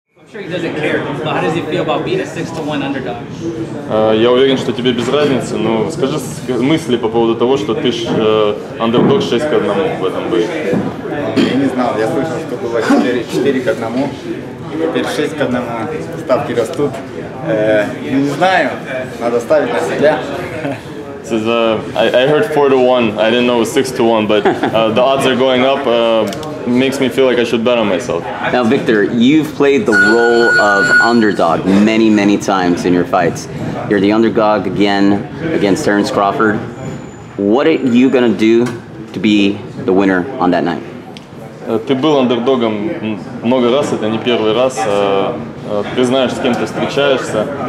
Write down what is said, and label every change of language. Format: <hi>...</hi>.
<en>Sure, he doesn't care, but how does he feel about being a 6-1 underdog?</en> <ru>Я уверен, что тебе без разницы, но скажи мысли по поводу того, что ты underdog 6-1 в этом бою. Я не знал, я слышал, что было 4-1, и теперь 6-1, ставки растут. Не знаю, надо ставить на себя.</ru> <en>Says, I heard 4-1. I didn't know it was 6-1, but the odds are going up. Makes me feel like I should bet on myself. Now, Viktor, you've played the role of underdog many, many times in your fights. You're the underdog again against Terence Crawford. What are you gonna do to be the winner on that night?</en> <ru>Ты был андердогом много раз, это не первый раз. Ты знаешь, с кем ты встречаешься.</ru>